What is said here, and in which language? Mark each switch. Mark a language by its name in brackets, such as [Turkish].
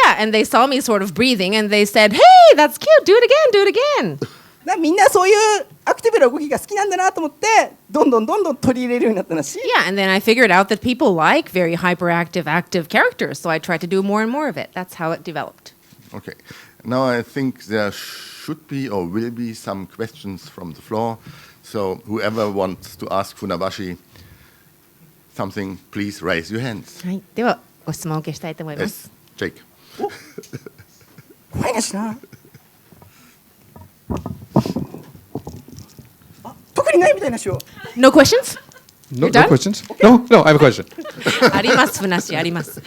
[English] Yeah, and they saw me sort of breathing and they said, Hey, that's cute, do it again. [Japanese] みんなそういうアクティブな動きが好きなんだなと思ってどんどん取り入れるようになったなし。 [English] Yeah, and then I figured out that people like very hyperactive, active characters, so I tried to do more and more of it. That's how it developed. Okay. Now I think there should be or will be some questions from the floor. So whoever wants to ask Funabashi something, please raise your hands. [Japanese] はい、ではご質問を受けしたいと思います。 [English] Yes, Jake. [Japanese] 怖いなしな。特にないみたいなしよ。 [English] No questions? No, You're done? no questions? No, I have a question. [Japanese] あります、ふなっしーあります。